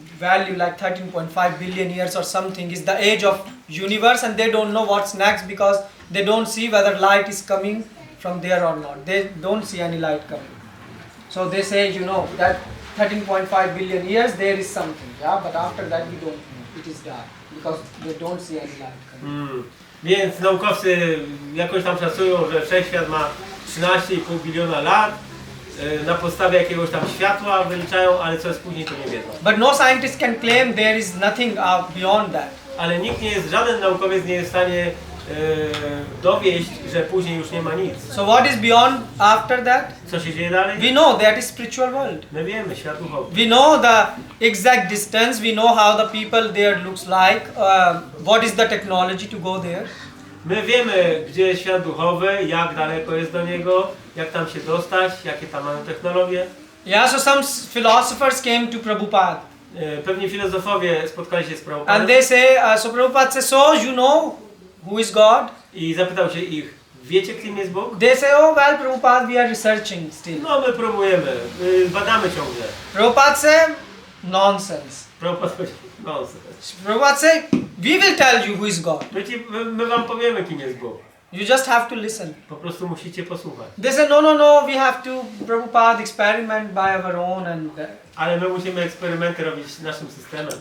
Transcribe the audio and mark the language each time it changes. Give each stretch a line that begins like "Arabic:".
English: value like 13.5 billion years or something is the age of universe, and they don't know what's next because they don't see whether light is coming from there or not. They don't see any light coming. So they say, that 13.5 billion years there is something, yeah, but after that we don't know. It is dark because they don't see any light coming.
Polish: Więc naukowcy jakoś tam szacują, że Wszechświat ma 13,5 biliona lat. Na podstawie jakiegoś tam światła wyliczają, ale co jest później, to nie wiedzą.
English: But no scientist can claim there is nothing beyond that.
Polish: Ale nikt nie jest, żaden naukowiec nie jest w stanie dowieść, że później już nie ma nic.
English: So what is beyond after that?
Polish: Co się dzieje dalej?
English: We know that is spiritual world.
Polish: My wiemy, świat duchowy.
English: We know the exact distance, we know how the people there looks like, what is the technology to go there.
Polish: My wiemy, gdzie jest świat duchowy, jak daleko jest do niego, jak tam się dostać, jakie tam mają technologie.
English: Yeah, so some philosophers came to Prabhupada.
Polish: Pewnie filozofowie spotkali się z Prabhupada.
English: And they say, so Prabhupada says, so you know who is God?
Polish: I zapytał się ich, wiecie, kim jest Bóg?
English: They say, oh well, Prabhupada, we are researching still.
Polish: No, my próbujemy, badamy ciągle.
English: Prabhupada say, nonsense.
Polish: Prabhupada powiedział, nonsens.
English: Prabhupada say, we will tell you who is God.
Polish: My wam powiemy, kim jest Bóg.
English: You just have to listen.
Polish: Po prostu musicie posłuchać.
English: They say, no, we have to, Prabhupada, experiment by our own and
Polish: Ale my musimy eksperymenty robić naszym systemem.